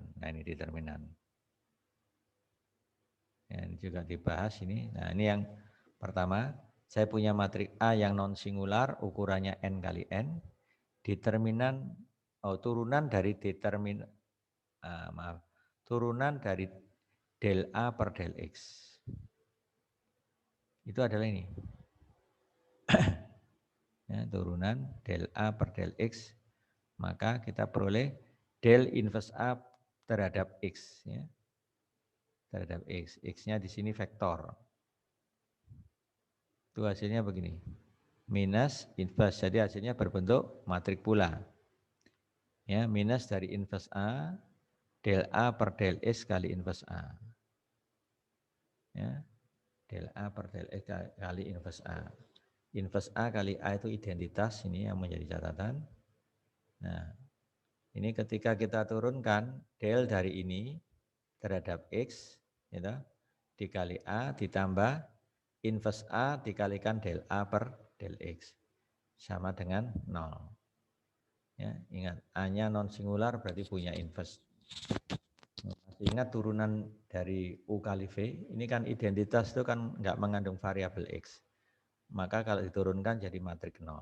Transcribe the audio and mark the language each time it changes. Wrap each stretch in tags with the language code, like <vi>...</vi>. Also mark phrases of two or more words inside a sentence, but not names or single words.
<id>Nah, ini determinan. Ya, ini juga dibahas ini. Nah, ini yang pertama, saya punya matrik A yang</id> <en>non singular,</en> <id>ukurannya n kali n. Determinan turunan dari turunan dari del A per del X. Itu adalah ini. Ya, turunan del A per del X, maka kita peroleh del inverse A terhadap X. Ya. Terhadap X. X-nya di sini vektor. Itu hasilnya begini. Minus inverse, jadi hasilnya berbentuk matrik pula. Ya, minus dari inverse A, del A per del X kali inverse A. Ya, del A per del X kali inverse A. Inverse A kali A itu identitas, ini yang menjadi catatan. Nah, ini ketika kita turunkan del dari ini terhadap X, gitu, dikali A ditambah inverse A dikalikan del A per del X. Sama dengan 0. Ya, ingat, A-nya</id> <en>non singular</en> <id>berarti punya inverse. Masih ingat turunan dari U kali V, ini kan identitas itu kan nggak mengandung variabel X. Maka kalau diturunkan jadi matrik 0.</id>